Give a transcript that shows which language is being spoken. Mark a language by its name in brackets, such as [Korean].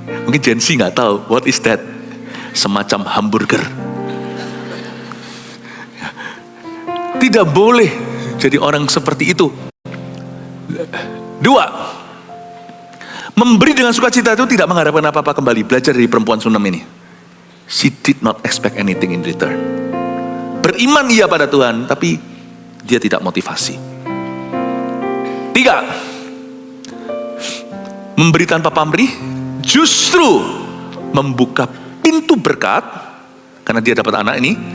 [Indonesian] Mungkin Gen Z nggak tahu, [English] what is that? [Indonesian] Semacam hamburger. Tidak boleh jadi orang seperti itu. 2, memberi dengan sukacita itu tidak mengharapkan apa-apa kembali. Belajar dari perempuan Sunam ini. [English] She did not expect anything in return. [Indonesian] Beriman ia pada Tuhan, tapi dia tidak motivasi. 3, memberi tanpa pamrih justru membuka pintu berkat, karena dia dapat anak ini.